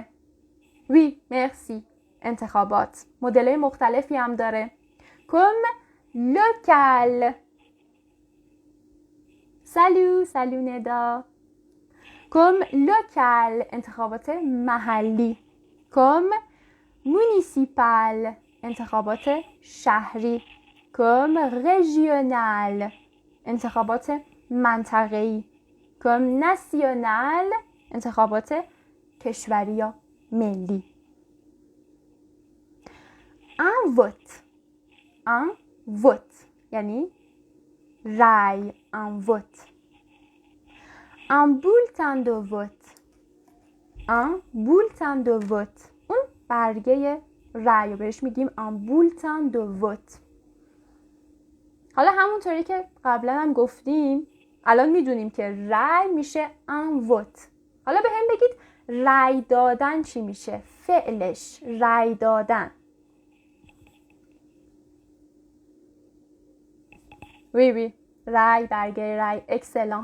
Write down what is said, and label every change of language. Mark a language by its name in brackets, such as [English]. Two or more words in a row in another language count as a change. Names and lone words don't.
[French] oui, merci. [Persian] انتخابات مدل‌های مختلفی هم داره. [French] comme local. salut ندا. comme local، [Persian] انتخابات محلی. [French] comme municipal، [Persian] انتخابات شهری. [French] comme régional، [Persian] انتخابات منطقه‌ای. [French] comme national، [Persian] انتخابات کشوری یا ملی. [French] un vote [Persian] یعنی رای. [French] un vote. un bulletin de vote. [Persian] اون برگه رای بهش میگیم [French] un bulletin de vote. [Persian] حالا همونطوری که قبلا هم گفتیم الان میدونیم که رای میشه [French] un vote. [Persian] حالا به هم بگید رای دادن چی میشه؟ فعلش رای دادن. وی رای، برگه رای. اکسلان.